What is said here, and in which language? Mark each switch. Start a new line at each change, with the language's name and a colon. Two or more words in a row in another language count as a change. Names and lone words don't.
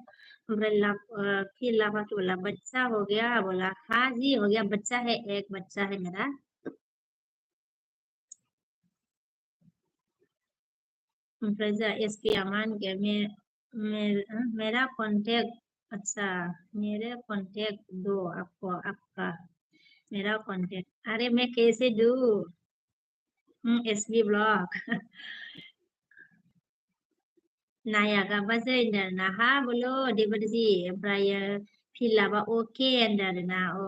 Hindi: ओमफ्राय फिर लाभा के बोला बच्चा हो गया बोला हाँ जी हो गया बच्चा है एक बच्चा है मेरा।
Bodo: ओमफ्राय जोंहा
Hindi: एसपि अमान के मेरा कांटेक्ट अच्छा मेरे कांटेक्ट दो आपको आपका मेरा कांटेक्ट अरे मैं कैसे दूँ एसबी ब्लॉक।
Bodo: नायागा बाजै होनदों आरोना हा बोलो ओरैबायदि ओमफ्रायो फिलाबा अके होनदों आरोना